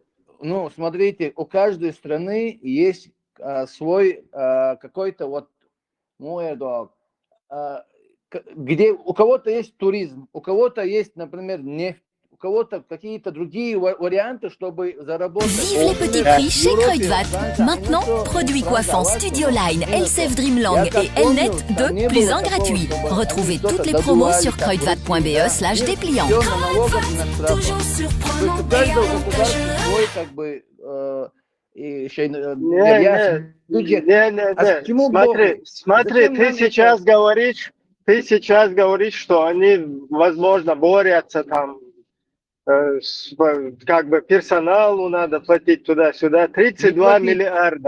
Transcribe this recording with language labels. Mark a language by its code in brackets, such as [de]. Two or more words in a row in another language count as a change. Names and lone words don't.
[ru] ну смотрите, у каждой страны есть свой какой-то вот, где у кого-то есть туризм, у кого-то есть, например, нефть, кого-то какие-то другие варианты, чтобы заработать. [fr] Vive les petits prix chez Kruidvat. Maintenant, produits coiffants Studio Line, LCF Dreamlang et Elnet 2 plus un gratuit. Retrouvez toutes les promos sur kruidvat.be/dépliant. Toujours surprenant et [ru] свой, как бы, еще бюджет. Смотри, ты сейчас говоришь, что они, возможно, борются там, как бы персоналу надо платить туда-сюда, 32 миллиарда.